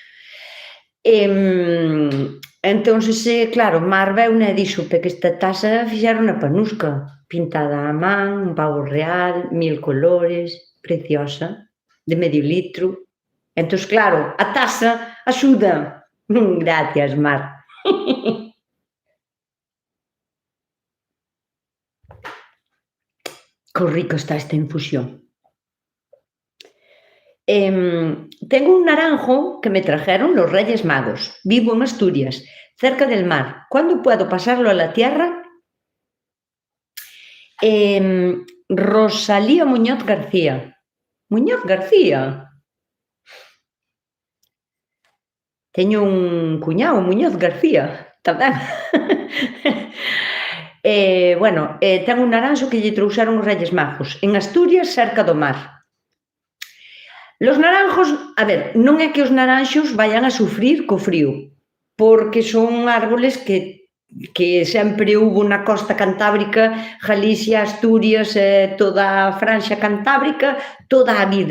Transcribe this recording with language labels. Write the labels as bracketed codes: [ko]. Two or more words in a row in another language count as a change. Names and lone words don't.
[gl] entonces, claro, Mar veu e dixo que esta taza fixeron na panusca, pintada a man, un pavo real, [es] 1000 colores, [gl] preciosa, de medio litro. Entón, claro, a taza axuda. [es] Gracias, Mar. Que rico está esta infusión. Tengo un naranjo que me trajeron los Reyes Magos. Vivo en Asturias, cerca del mar. ¿Cuándo puedo pasarlo a la tierra? Rosalía Muñoz García. Muñoz García. [gl] Teño un cuñado, Muñoz García, tamén. Bueno, ten un naranxo que lle trouxeron os [es] Reyes Magos, [gl] en Asturias, cerca do mar. Los naranjos, a ver, non é que os naranxos vayan a sufrir co frío, porque son árboles que sempre hubo na costa cantábrica, Galicia, Asturias, toda a franxa cantábrica, toda a vida.